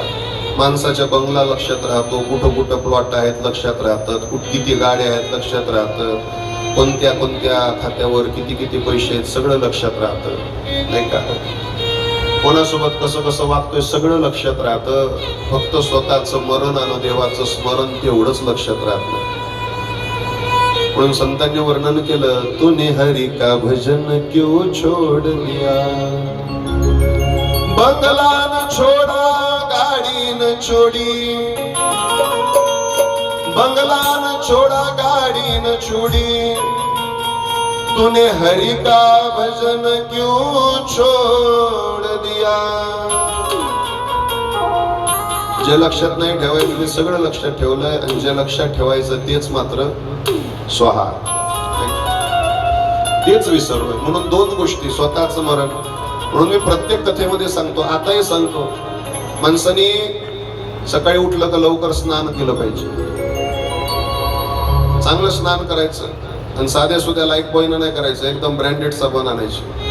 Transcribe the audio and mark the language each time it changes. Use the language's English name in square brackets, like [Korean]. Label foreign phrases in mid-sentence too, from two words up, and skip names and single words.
[Marathi] माणसाच्या बंगला लक्षात राहतो, कुठं कुठं प्लॉट आहेत लक्षात राहतात, किती गाड्या आहेत लक्षात राहतं, कोणत्या कोणत्या खात्यावर किती किती पैसे आहेत सगळं लक्षात राहतं नाही का. कोणासोबत कसं कसं वागतोय सगळं लक्षात राहतं. फक्त स्वतःचं मरण आणि देवाचं स्मरण तेवढंच लक्षात राहत नाही. म्हणून संतांनी वर्णन केलं [Hindi] तूने हरि का भजन क्यों छोड़ दिया. बंगला न छोड़ा गाड़ी न छोड़ी बंगला न छोड़ा गाड़ी न छोड़ी तूने हरि का भजन क्यों छोड़ दिया. [Marathi] जे लक्षात नाही ठेवायचं ते सगळं लक्षात ठेवलंय आणि जे लक्षात ठेवायचं तेच मात्र स्वाहा, तेच विसरलोय. म्हणून दोन गोष्टी, स्वतःच मरण. म्हणून मी प्रत्येक कथेमध्ये सांगतो, आताही सांगतो, माणसाने सकाळी उठलं का लवकर स्नान केलं पाहिजे, चांगलं स्नान करायचं आणि साध्या सुद्धा लाईक बॉयन नाही करायचं, एकदम ब्रँडेड साबण आणायचे.